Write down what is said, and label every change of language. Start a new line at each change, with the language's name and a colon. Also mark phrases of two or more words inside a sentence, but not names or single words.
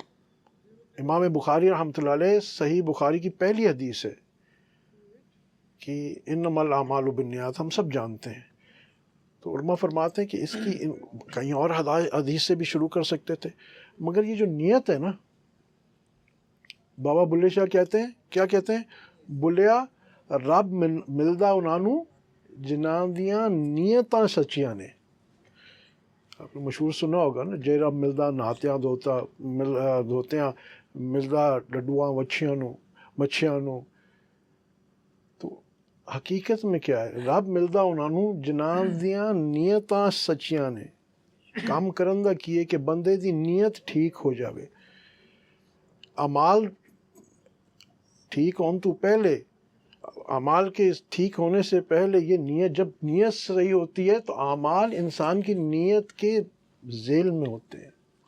Urdu: امام بخاری رحمۃ اللہ علیہ، صحیح بخاری کی پہلی حدیث ہے کہ
Arabic: انما الاعمال بالنیات،
Urdu: ہم سب جانتے ہیں۔ تو علماء فرماتے ہیں کہ اس کی کہیں اور حدیث سے بھی شروع کر سکتے تھے، مگر یہ جو نیت ہے نا، بابا بلے شاہ کہتے ہیں، کیا کہتے ہیں؟
Punjabi: بلیا رب ملدا انانو جنہاں دیاں نیتاں سچیاں نے۔
Urdu: آپ نے مشہور سنا ہوگا نا،
Punjabi: جے رب ملدا نہاتیاں دھوتیاں، ملدا ڈڈواں مچھیاں نو۔
Urdu: تو حقیقت میں کیا ہے؟
Punjabi: رب ملدا انہوں جنہاں دیاں نیتاں سچیاں نے، کام کرندہ کیے کہ بندے دی نیت ٹھیک ہو جاوے۔
Urdu: اعمال ٹھیک ہون تو پہلے، اعمال کے ٹھیک ہونے سے پہلے یہ نیت، جب نیت صحیح ہوتی ہے تو اعمال انسان کی نیت کے ذیل میں ہوتے ہیں۔